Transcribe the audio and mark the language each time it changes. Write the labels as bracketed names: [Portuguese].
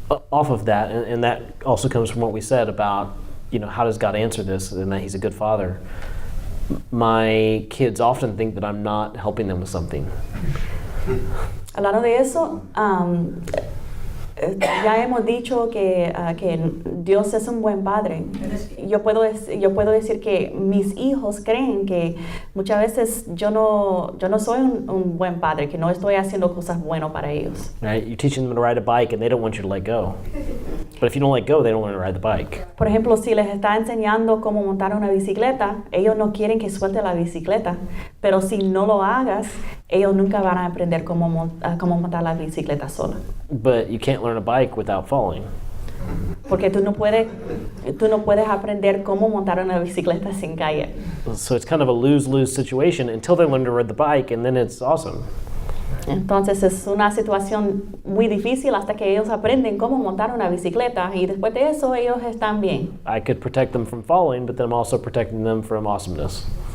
[English] Off of that, and that also comes from what we said about, how does God answer this, and that He's a good Father. My kids often think that I'm not helping them with something. [Spanish] Hablando de eso, ya hemos dicho que Dios es un buen padre. Yo puedo decir que mis hijos creen que muchas veces yo no soy un buen padre, que no estoy haciendo cosas buenas para ellos. [English] Right? You're teaching them to ride a bike and they don't want you to let go. But if you don't let go, they don't want to ride the bike. [Spanish] Por ejemplo, si les está enseñando cómo montar una bicicleta, ellos no quieren que suelte la bicicleta. Pero si no lo hagas, ellos nunca van a aprender cómo montar la bicicleta sola. [English] But you can't learn a bike without falling. [Spanish] Porque tú no puedes aprender cómo montar una bicicleta sin caer. [English] So it's kind of a lose-lose situation until they learn to ride the bike, and then it's awesome. [Spanish] Entonces es una situación muy difícil hasta que ellos aprenden cómo montar una bicicleta y después de eso ellos están bien. [English] I could protect them from falling, but then I'm also protecting them from awesomeness.